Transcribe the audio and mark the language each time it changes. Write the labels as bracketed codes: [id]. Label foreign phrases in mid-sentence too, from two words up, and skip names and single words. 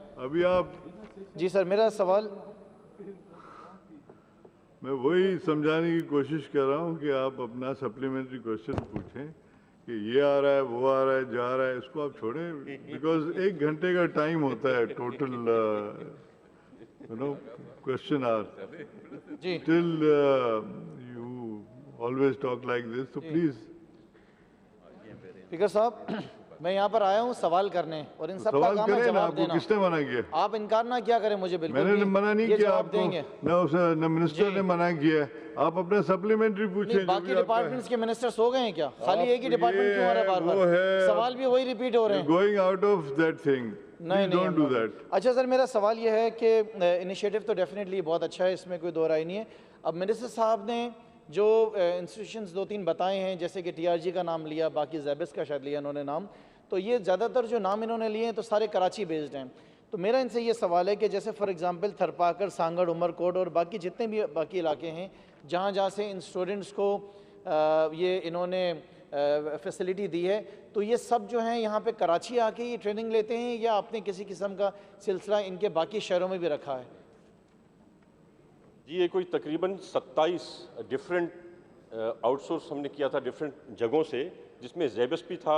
[ur] ابھی آپ جی سر، میرا سوال میں وہی سمجھانے کی کوشش کر رہا ہوں کہ آپ اپنا [en] supplementary question [ur] پوچھیں کہ یہ آ رہا ہے، وہ آ رہا ہے، جا رہا ہے، اس کو آپ چھوڑیں، بیکاز 1 گھنٹے کا ٹائم ہوتا ہے [en] total question hour. Till you always talk like this, so please. [ur] اسپیکر صاحب، میں یہاں پر آیا ہوں سوال کرنے اور ان سب کا کام ہے جواب دینا. کس نے منع کیا? آپ انکار نہ کیا کریں مجھے، بالکل میں نے منع نہیں کیا آپ کو, دیں گے. نہ منسٹر نے منع کیا. آپ اپنا سپلیمنٹری پوچھیں. باقی ڈپارٹمنٹس کے منسٹرز ہو گئے ہیں کیا؟ خالی ایک ہی ڈپارٹمنٹ کیوں آ رہا ہے بار بار? سوال بھی وہی ریپیٹ ہو رہے ہیں. [en] Going out of that thing. [ur] نہیں, [en] don't do that. [ur] اچھا سر، میرا سوال یہ ہے کہ انیشی ایٹو تو ڈیفینیٹلی بہت اچھا ہے، اس میں کوئی دو رائے نہیں ہے. اب منسٹر صاحب نے جو انسٹیٹیوشنز 2-3 بتائے ہیں، جیسے کہ TRG کا نام لیا، باقی زیبس کا شاید لیا انہوں نے نام، تو یہ زیادہ تر جو نام انہوں نے لیے ہیں تو سارے کراچی بیسڈ ہیں. تو میرا ان سے یہ سوال ہے کہ جیسے [en] for example [ur] تھرپاکر، سانگھڑ، عمرکوٹ اور باقی جتنے بھی باقی علاقے ہیں جہاں جہاں سے ان اسٹوڈنٹس کو یہ انہوں نے فیسیلٹی دی ہے، تو یہ سب جو ہیں یہاں پے کراچی آکے یہ ٹریننگ لیتے ہیں یا آپ نے کسی قسم کا سلسلہ ان کے باقی شہروں میں بھی رکھا ہے? جی، یہ کوئی تقریباً 27 [en] different outsource [ur] ہم نے کیا تھا ڈفرنٹ جگہوں سے، جس میں زیبس بھی تھا.